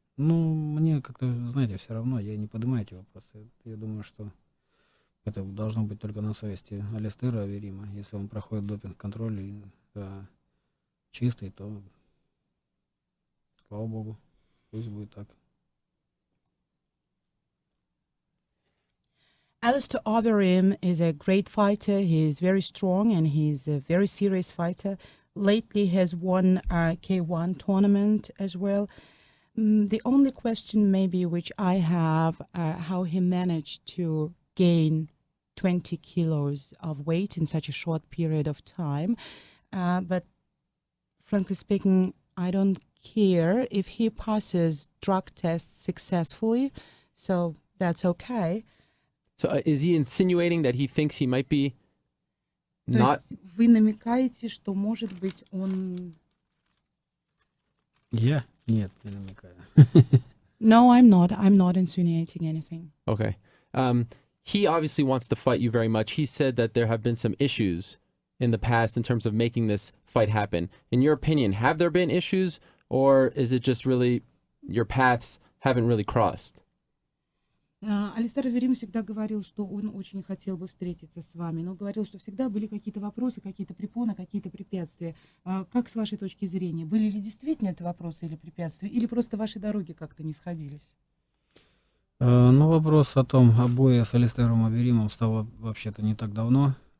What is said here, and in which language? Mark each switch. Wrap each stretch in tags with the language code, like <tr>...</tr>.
<ru>Ну, мне как-то, знаете, все равно, я не поднимаю эти вопросы. Я думаю, что это должно быть только на совести Алистера Аверима. Если он проходит допинг-контроль и чистый, то, слава богу, пусть будет так.</ru> <en>Alistair Overeem is a great fighter. He is very strong and he's a very serious fighter. Lately has won a K1 tournament as well. The only question maybe which I have, how he managed to gain 20 kilos of weight in such a short period of time. But frankly speaking, I don't care if he passes drug tests successfully, so that's okay. So is he insinuating that he thinks he might be not...</en> <ru>То есть вы намекаете, что, может быть, он... Я? Нет, не намекаю.</ru> <en>No, I'm not. I'm not insinuating anything. Okay. He obviously wants to fight you very much. He said that there have been some issues in the past in terms of making this fight happen. In your opinion, have there been issues, or is it just really your paths haven't really crossed?</en> <ru>Алистер Аверим всегда говорил, что он очень хотел бы встретиться с вами, но говорил, что всегда были какие-то вопросы, какие-то препоны, какие-то препятствия. Как с вашей точки зрения? Были ли действительно это вопросы или препятствия, или просто ваши дороги как-то не сходились? Ну, вопрос о том, о бое с Алистером Аверимом стало вообще-то не так давно.</ru>